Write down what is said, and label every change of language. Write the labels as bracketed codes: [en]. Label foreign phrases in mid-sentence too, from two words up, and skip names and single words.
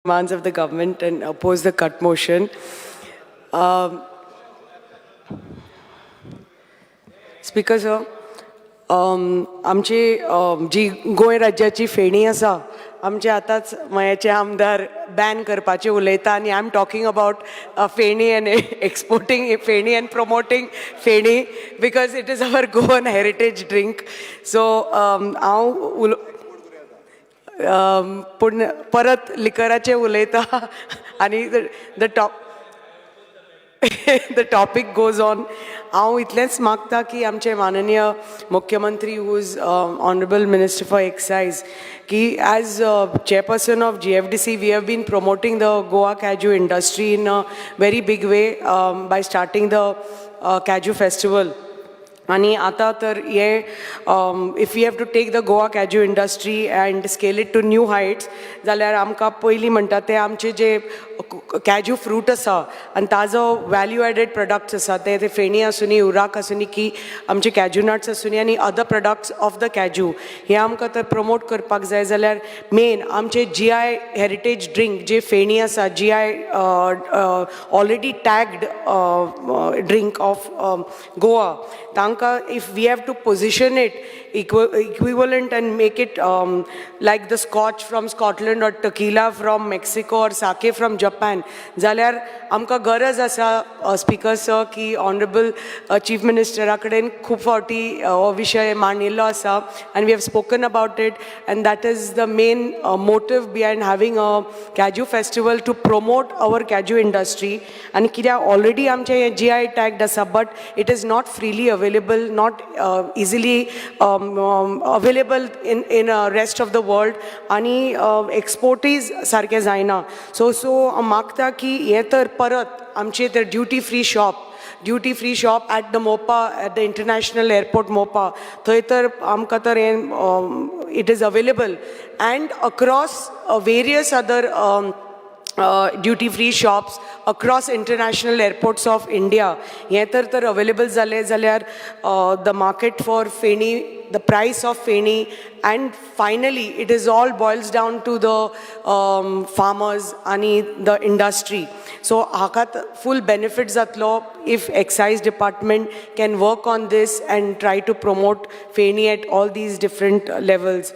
[en] demands of the government and oppose the cut motion. Speaker sir, [kok] आमची जी गोंय राज्याची फेणी आसा आमचे आतांच मयाचे आमदार बॅन करपाचे उलयता आनी [en] I am talking about feni and exporting feni and promoting feni because it is our Goan heritage drink. [kok] सो हांव पूण परत लिकराचे उलयता आनी [en] the topic goes on. [kok] हांव इतलेंच मागता की आमचे माननीय मुख्यमंत्री [en] who is honorable minister for excise ki as chairperson of GFDC we have been promoting the Goa Kaju industry in a very big way by starting the Kaju festival. [kok] आणि आता तर हे [en] if we have to take the Goa Kaju industry and scale it to new heights [kok] जाल्यार आमकां पयलीं म्हणटा ते आमचे जे कॅज्यू फ्रूट आसा आनी ताजो [en] value added products [kok] आसा ते फेणी आसूनी उराक आसूनी की आमचे [en] cashew nuts [kok] आसूनी आनी [en] other products of the cashew [kok] हे आमकां तर प्रमोट करपाक जाय जाल्यार मेन आमचे [en] GI heritage drink [kok] जे फेणी आसा GI [en] already tagged drink of Goa तांकां if we have to position it equivalent and make it like the scotch from Scotland or tequila from Mexico or sake from Japan [kok] जाल्यार आमकां गरज आसा स्पीकर सर की ऑनरेबल चीफ मिनिस्टरा कडेन खूब फावटी हो विशय मांडिल्लो आसा [en] and we have spoken about it and that is the main motive behind having a Kaju festival to promote our Kaju industry. and कित्याक already आमचे GI tagged आसा but it is not freely available, not easily available in rest of the world आणि exportees [kok] सारके जायना. सो मागता की हे तर परत आमचे तर [en] duty free shop at the MOPA, at the international airport MOPA [kok] थंय तर आमकां तर [en] it is available and across various other duty free shops across international airports of India. [kok] हे तर [en] available [kok] जाले जाल्यार [en] the market for फेणी, the price of फेणी, and finally it is all boils down to the farmers and the industry. So hakat full benefits जातलो if excise department can work on this and try to promote फेणी at all these different levels.